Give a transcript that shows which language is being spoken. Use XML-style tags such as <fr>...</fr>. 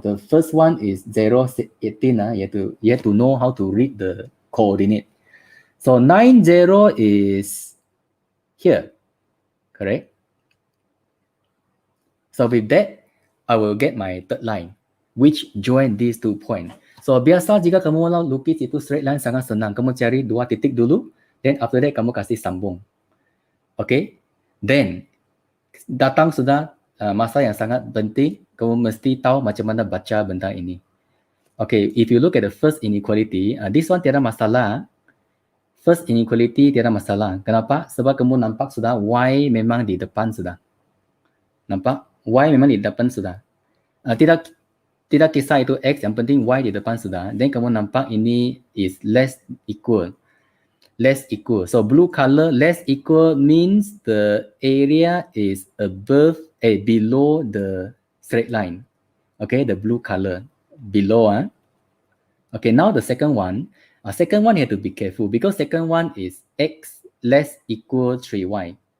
<en>The first one is 0, 18. You have to know how to read the coordinate. So 9, 0 is here, correct? So with that, I will get my third line, which join these 2 points.</en> <ms>So biasa jika kamu mau lukis itu straight line sangat senang. Kamu cari 2 titik dulu,</ms> <en>then after that</en> <ms>kamu kasih sambung. Okay? Then, datang sudah masa yang sangat penting. Kamu mesti tahu macam mana baca benda ini. Okay,</ms> <en>if you look at the first inequality, this one</en> <ms>tiada masalah. First inequality tiada masalah. Kenapa? Sebab kamu nampak sudah y memang di depan sudah. Nampak? Y memang di depan sudah. Tidak kisah itu x, yang penting y di depan sudah. Then kamu nampak ini is less equal.</ms> <en>Less equal. So blue color, less equal means the area is below the straight line. Okay, the blue color below. Okay, now the second one. Second one you have to be careful because second one is x less equal 3y.</en>